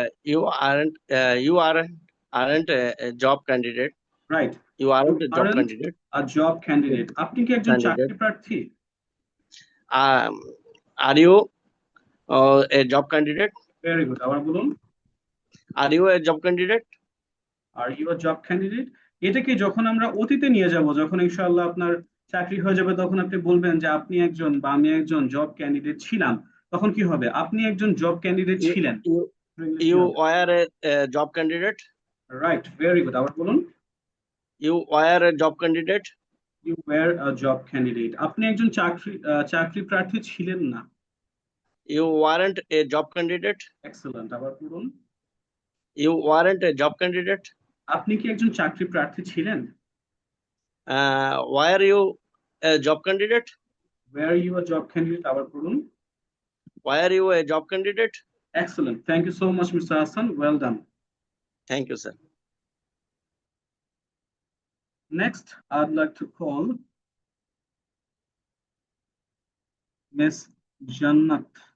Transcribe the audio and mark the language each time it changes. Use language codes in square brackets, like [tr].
[en] You aren't a job candidate. Right. You You aren't a job aren't candidate. a job candidate. [bn] আপনি কি একজন চাকরি প্রার্থী? [en] Um, are you a job candidate? Very good. [bn] আবার বলুন। [en] Are you a job candidate? Are you a job candidate, [bn] এটাকে যখন আমরা অতীতে নিয়ে যাব, যখন ইনশাআল্লাহ আপনার চাকরি হয়ে যাবে, তখন আপনি বলবেন যে আপনি একজন বা আমি একজন জব ক্যান্ডিডেট ছিলাম, তখন কি হবে? আপনি একজন জব ক্যান্ডিডেট [en] You [bn] ছিলেন। [en] you you were a job candidate. Right, very good. [bn] আবার বলুন। [en] You were a job candidate. You were a job candidate. [bn] আপনি একজন চাকরি প্রার্থী ছিলেন না। [en] You weren't a job candidate. [bn] Excellent. আবার বলুন। [en] You weren't a job candidate. [bn] আপনি কি একজন চাকরি প্রার্থী ছিলেন? [en] Were you a job candidate? Were you a job candidate. [bn] আবার বলুন। [en] Were you a job candidate? Excellent, thank you so much mister Hasan, well done. Thank you, sir. Next, I'd like to call Miss Jannat.